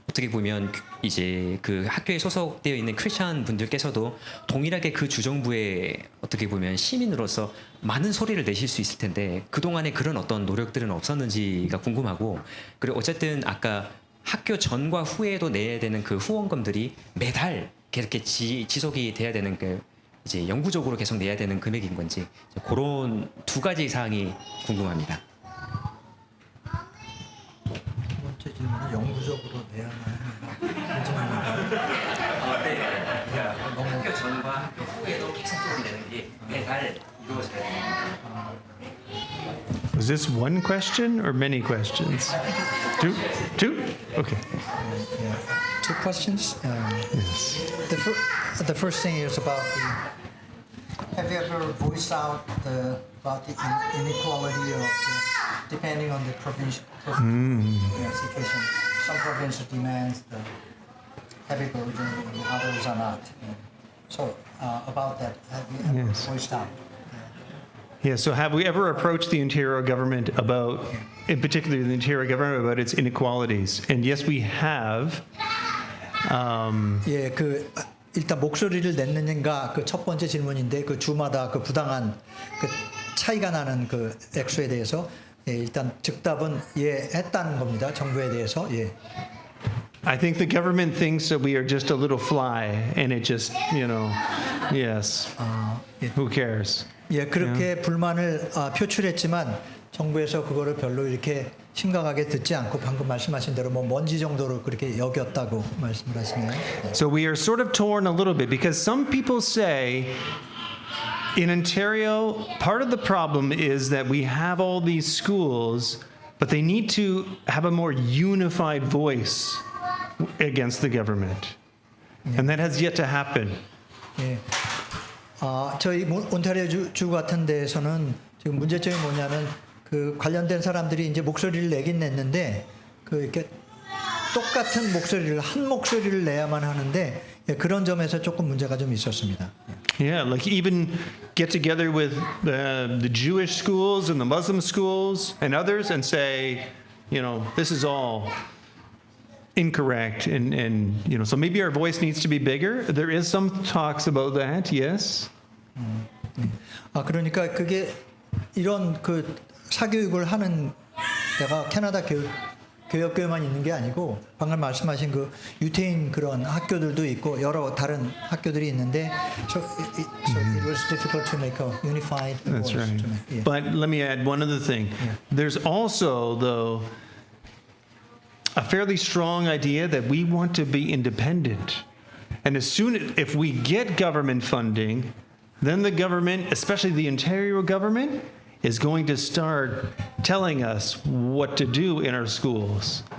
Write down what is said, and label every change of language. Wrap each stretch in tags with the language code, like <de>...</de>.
<ko>어떻게 보면 이제 그 학교에 소속되어 있는 크리스천 분들께서도 동일하게 그 주정부의 어떻게 보면 시민으로서 많은 소리를 내실 수 있을 텐데 그동안에 그런 어떤 노력들은 없었는지가 궁금하고, 그리고 어쨌든 아까 학교 전과 후에도 내야 되는 그 후원금들이 매달 이렇게 지속이 돼야 되는 그 이제 영구적으로 계속 내야 되는 금액인 건지 그런 두 가지 사항이 궁금합니다. 두 번째 질문은 영구적으로 내야 하는 네. 그러니까 학교 전과 학교 후에도 계속 되는 게 매달 이루어져야 됩니다.</ko> <en>Was this one question or many questions? Two? Two? Okay. Yeah. Two questions. Yes. The first thing is about have you ever voiced out about the inequality of depending on the provincial situation? Some provinces demands the heavy burden and others are not. So about that, have you ever Yes. voiced out? Yeah, so have we ever approached the Ontario government about, in particular the Ontario government, about its inequalities? And yes, we have.</en> <ko>예, 일단 목소리를 냈느냐가 그 첫 번째 질문인데 그 주마다 그 부당한 그 차이가 나는 그 액수에 대해서 예, 일단 즉답은 예 했다는 겁니다. 정부에 대해서 예.</ko> <en>I think the government thinks that we are just a little fly, and it just, yes.</en> <ko>예.</ko> <en>Who cares?</en> <ko>예, 그렇게 불만을 표출했지만 정부에서 그거를 별로 이렇게 심각하게 듣지 않고 방금 말씀하신 대로 뭐 먼지 정도로 그렇게 여겼다고 말씀을 하시네요.</ko> <en>So we are sort of torn a little bit because some people say in Ontario, part of the problem is that we have all these schools, but they need to have a more unified voice against the government. And that has yet to happen.</en> <ko>예. 저희 온타리오 주 같은 데에서는 지금 문제점이 뭐냐면 그 관련된 사람들이 이제 목소리를 내긴 냈는데 그 이렇게 똑같은 목소리를 한 목소리를 내야만 하는데 예, 그런 점에서 조금 문제가 좀 있었습니다.</ko> <en>Yeah, like even get together with the Jewish schools and the Muslim schools and others and say, this is all incorrect and so maybe our voice needs to be bigger. There is some talks about that, yes.</en> <ko>그러니까 그게 이런 그 사교육을 하는 데가 캐나다 교역교회만 있는 게 아니고 방금 말씀하신 그 유태인 그런 학교들도 있고 여러 다른 학교들이 있는데</ko> <en>so it was difficult to make a unified That's voice. right. Yeah. But let me add one other thing. Yeah. There's also, though, a fairly strong idea that we want to be independent. And if we get government funding, then the government, especially the Ontario government, is going to start telling us what to do in our schools.</en>